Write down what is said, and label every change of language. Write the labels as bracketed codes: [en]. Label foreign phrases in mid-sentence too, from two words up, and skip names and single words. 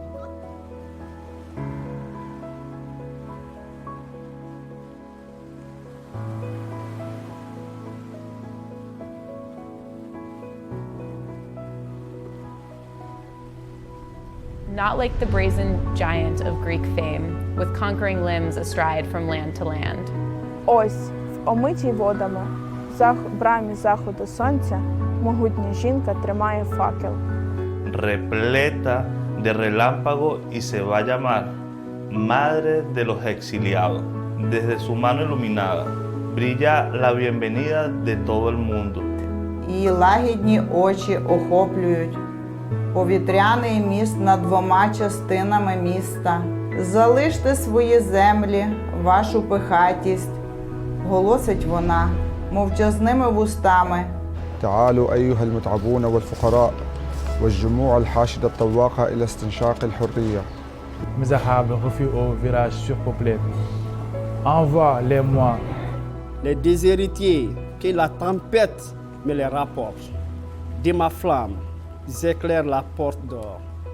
[en] Not like the brazen giant of Greek fame, with conquering limbs astride from land to land. [uk] Ось, в омитій водами, в брамі заходу сонця, могутня жінка тримає факел. [es] Repleta de relámpago y se va a llamar Madre de los Exiliados. Desde su mano iluminada brilla la bienvenida de todo el mundo. [uk] Її лагідні очі охоплюють повітряний міст над двома частинами міста. Залиште свої землі, вашу пихатість, голосить вона мовчазними вустами. [ar] تعالوا أيها المتعبون والفقراء والجموع الحاشدة الطواقة إلى استنشاق الحرية. [fr] Misérable refus au village surpeuplé. Envoie-les-moi. Les déshéritiers, que la tempête me les rapporte. De ma flamme, j'éclaire la porte d'or.